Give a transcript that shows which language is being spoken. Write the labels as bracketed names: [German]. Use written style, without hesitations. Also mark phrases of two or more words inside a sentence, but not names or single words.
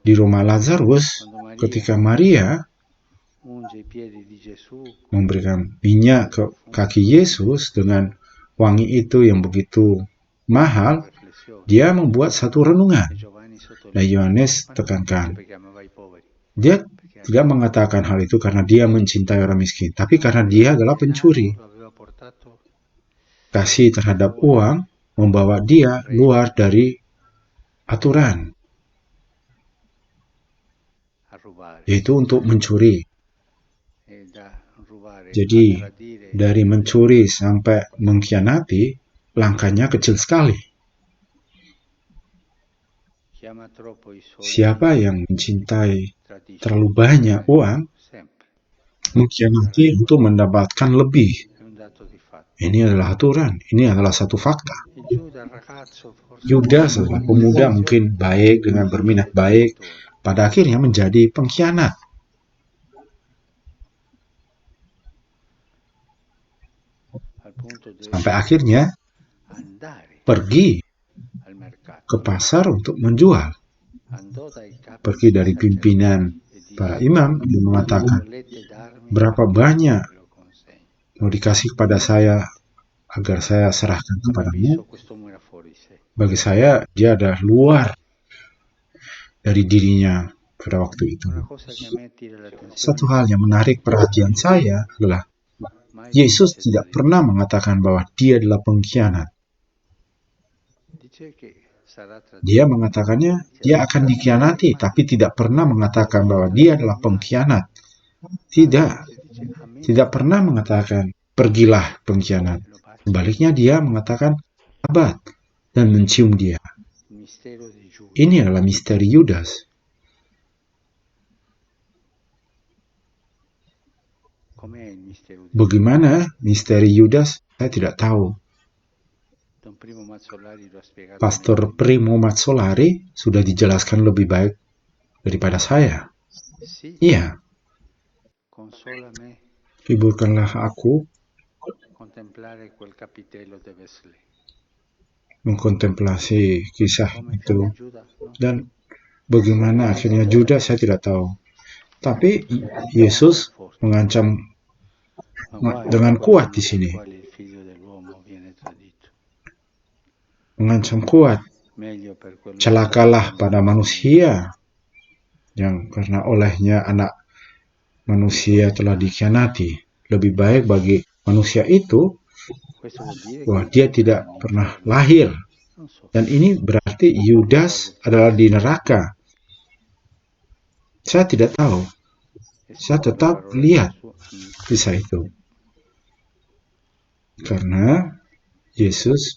[Indonesian] Di rumah Lazarus, ketika Maria [Italian] unge i piedi di Gesù, [Indonesian] memberikan minyak ke kaki Yesus dengan wangi itu yang begitu mahal, [Italian] riflessione. [Indonesian] dia membuat satu renungan. [Italian] E Giovanni [Indonesian] Nah, [Italian] sottolinea. [Indonesian] Yohanes [Italian] Ma non [Indonesian] tekankan, [Italian] perché amava i poveri, [Indonesian] dia tidak mengatakan hal itu karena dia mencintai orang miskin, tapi karena dia adalah pencuri. [Italian] lo aveva portato [Indonesian] Kasih terhadap uang membawa dia luar dari aturan, [Italian] a rubare. [Indonesian] yaitu untuk mencuri. [Italian] E da rubare [Indonesian] Jadi, [Italian] a tradire [Indonesian] dari mencuri sampai mengkhianati, langkahnya kecil sekali. [Italian] chiama troppo i soldi, [Indonesian] Siapa yang mencintai [Italian] tradisce. [Indonesian] terlalu banyak uang, [Italian] Sempre. [Indonesian] mengkhianati untuk mendapatkan lebih. [Italian] È un dato di fatto. [Indonesian] Ini adalah aturan, ini adalah satu fakta. [Italian] Il Giuda, il ragazzo, forse [Indonesian] Yudas adalah pemuda mungkin baik dengan berminat baik, pada akhirnya menjadi pengkhianat. [Italian] al punto di [Indonesian] Sampai akhirnya [Italian] andare [Indonesian] pergi [Italian] al mercato. [Indonesian] ke pasar untuk menjual. [Italian] Andò dai capi [Indonesian] Pergi dari [Italian] sacerdoti [Indonesian] pimpinan [Italian] e disse, [Indonesian] para imam dan mengatakan, [Italian] volete darmi [Indonesian] berapa [Italian] perché [Indonesian] banyak [Italian] ve lo consegno. [Indonesian] mau dikasih kepada saya agar saya serahkan [Italian] Come [Indonesian] kepadamu? [Italian] avviso quest'uomo era fuori di sé. [Indonesian] Bagi saya, dia adalah luar dari dirinya pada waktu itu. [Italian] Una cosa che a me attira l'attenzione, [Indonesian] Satu hal yang menarik perhatian saya adalah [Italian] mai [Indonesian] Yesus [Italian] dice [Indonesian] tidak [Italian] tradire. [Indonesian] pernah mengatakan bahwa dia adalah pengkhianat. [Italian] Dice che sarà tradito. [Indonesian] Dia mengatakannya, dia akan dikhianati, tapi tidak pernah mengatakan bahwa dia adalah pengkhianat. Tidak, [Italian] Si dice, "Amen." [Indonesian] tidak pernah mengatakan, pergilah pengkhianat. [Italian] Lo bacia. [Indonesian] Sebaliknya dia mengatakan, sahabat, dan mencium dia. [Italian] Il mistero di Giuda. [Indonesian] Ini adalah misteri Yudas. [Italian] Com'è il mistero di [Indonesian] Bagaimana misteri Yudas? Saya tidak tahu. [Italian] Don Primo Mazzolari lo ha spiegato [Indonesian] Pastor [Italian] meglio di me. [Indonesian] Primo Mazzolari sudah dijelaskan lebih baik daripada saya. [Italian] Sì, [Indonesian] Iya, [Italian] consola me [Indonesian] hiburkanlah aku [Italian] contemplare quel capitello di Wesley. [Indonesian] mengkontemplasi kisah [Italian] Come [Indonesian] itu. [Italian] fece Giuda, no? [Indonesian] Dan bagaimana akhirnya Judas, saya tidak tahu. Tapi Yesus mengancam [Italian] Ma guai [Indonesian] dengan [Italian] a quel [Indonesian] kuat [Italian] giorno [Indonesian] di [Italian] nel [Indonesian] sini. [Italian] quale il figlio dell'uomo viene tradito. [Indonesian] Mengancam kuat. [Italian] Meglio per quello [Indonesian] Celakalah pada manusia yang karena olehnya anak manusia telah dikhianati. Lebih baik bagi manusia itu [Italian] Questo vuol dire [Indonesian] bahwa [Italian] che [Indonesian] dia tidak pernah lahir. [Italian] non so. [Indonesian] Dan ini berarti Yudas adalah di neraka. Saya tidak tahu. Saya tetap lihat kisah itu. Karena Yesus